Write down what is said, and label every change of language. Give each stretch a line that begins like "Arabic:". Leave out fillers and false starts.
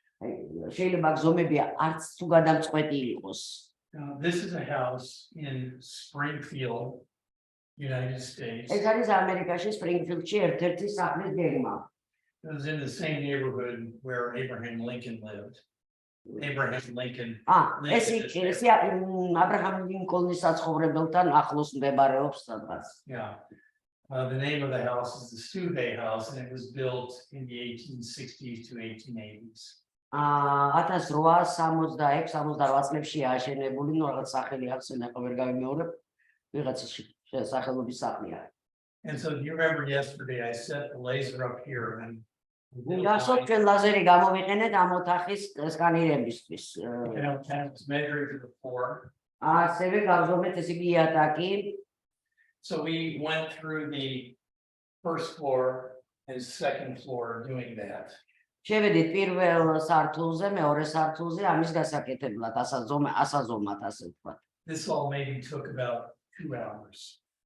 Georgian: შეიძლება გზომები არც თუ გადამწყვეტი იყოს.
English: This is a house in Springfield, United States.
Georgian: ეს არის ამერიკაში სპრინგფილდში ერთ-ერთი სახლის გეგმა.
English: It was in the same neighborhood where Abraham Lincoln lived. Abraham Lincoln.
Georgian: ეს აბრაჰამ ლინკოლნის საცხოვრებელთან ახლოს მდებარეობს სადღაც. Yeah.
English: The name of the house is the Stuve House, and it was built in the 1860s to 1880s.
Georgian: 1866-68 წლებში აშენებული, ნუ რაღაც სახელი აქვს, ნახო ვერ გავიმეორებ, ვიღაცის სახელობის სახლია.
English: And so you remember yesterday I set the laser up here and
Georgian: გასულ ჩვენ ლაზერი გამოვიყენეთ ამ ოთახის სკანირებისთვის.
English: measuring to the floor.
Georgian: ასევე გავზომეთ ეს იგი იატაკი.
English: So we went through the first floor and second floor doing that.
Georgian: შევედით პირველ სართულზე, მეორე სართულზე ამის გასაკეთებლად, ასაზომად, ასე ვთქვათ.
English: This all maybe took about 2 hours.